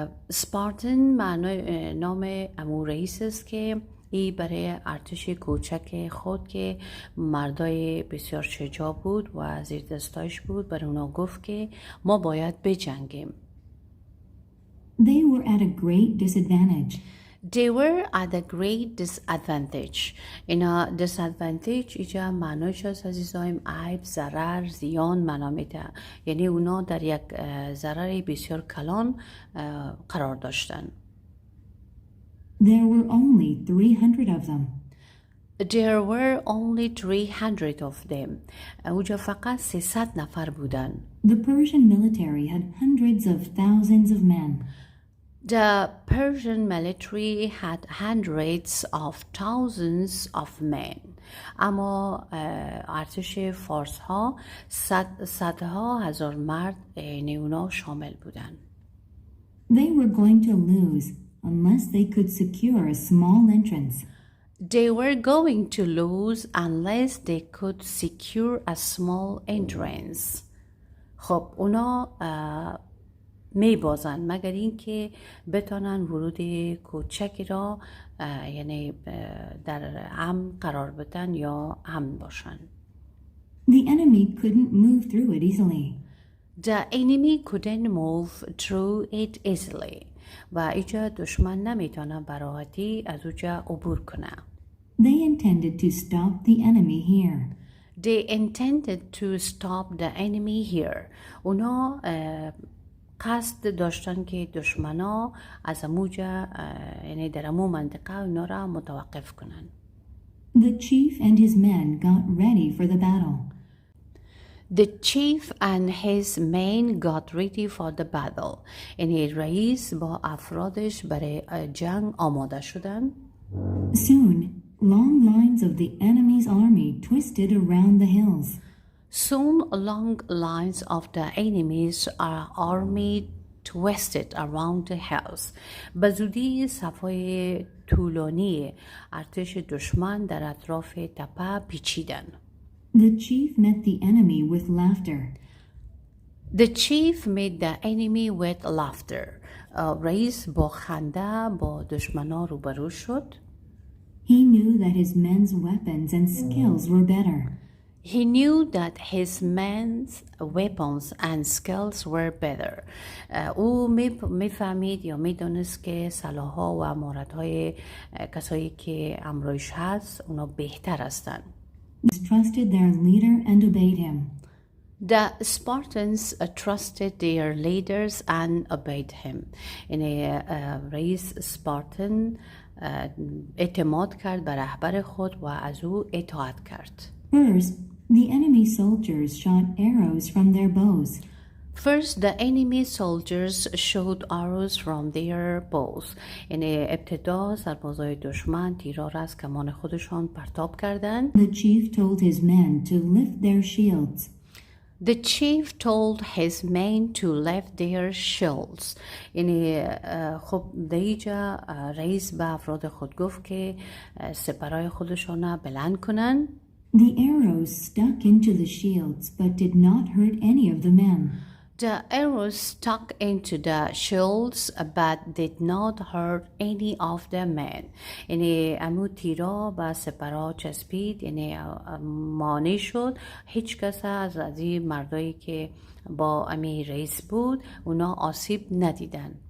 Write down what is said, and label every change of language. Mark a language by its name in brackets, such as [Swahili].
[Persian] سپارتن معنای نام امو رئیس است که ای برای ارتش کوچک خود که مردای بسیار شجاع بود و زیر دستایش بود، برای اونا گفت که ما باید بجنگیم. [English] They were at a great disadvantage. They were at a great disadvantage. [Persian] اینا disadvantage اینجا معنایش است عزیزایم عیب، ضرر، زیان معنا میده. یعنی اونا در یک ضرر بسیار کلان قرار داشتن. [English] There were only 300 of them. There were only 300 of them. [Persian] اونجا فقط 300 نفر بودن. [English] The Persian military had hundreds of thousands of men. The Persian military had hundreds of thousands of men. [Persian] اما ارتش فارس ها صدها هزار مرد اونا شامل بودن. [English] They were going to lose unless they could secure a small entrance. They were going to lose unless they could secure a small entrance. [Persian] خب اونا می بازن مگر اینکه بتانن ورود کوچکی را یعنی در امن قرار بدن یا امن باشن. [English] The enemy couldn't move through it easily. The enemy couldn't move through it easily. [Persian] و اینجا دشمن نمیتونه براحتی از اونجا عبور کنه. [English] They intended to stop the enemy here. They intended to stop the enemy here. [Persian] اونا قصد داشتن که دشمنا از اموجا یعنی در امو منطقه اونا را متوقف کنن. [English] The chief and his men got ready for the battle. The chief and his men got ready for the battle. [Persian] یعنی رئیس با افرادش برای جنگ آماده شدن. [English] Soon, long lines of the enemy's army twisted around the hills. Soon long lines of the enemy's army twisted around the hills. [Persian] به زودی صفای طولانی ارتش دشمن در اطراف تپه پیچیدن. [English] The chief met the enemy with laughter. The chief met the enemy with laughter. [Persian] رئیس با خنده با دشمنا روبرو شد. [English] He knew that his men's weapons and skills were better. He knew that his men's weapons and skills were better. [Persian] او میفهمید یا میدونست که سلاح‌ها و مهارت‌های کسایی که همراهش هست اونا بهتر هستند. [English] Trusted their leader and obeyed him. The Spartans trusted their leaders and obeyed him. [Persian] یعنی رئیس سپارتن اعتماد کرد به رهبر خود و از او اطاعت کرد. [English] First, the enemy soldiers shot arrows from their bows. First, the enemy soldiers shot arrows from their bows. [Persian] یعنی ابتدا سربازای دشمن تیرها را از کمان خودشان پرتاب کردند. [English] The chief told his men to lift their shields. The chief told his men to lift their shields. [Persian] یعنی خب دیجا رئیس به افراد خود گفت که سپرهای خودشان را بلند کنند. [English] The arrows stuck into the shields but did not hurt any of the men. The arrows stuck into the shields but did not hurt any of the men. [Persian] یعنی امو تیرا به سپرها چسبید، یعنی مانع شد. هیچ کس از این مردایی که با امی رئیس بود اونا آسیب ندیدن.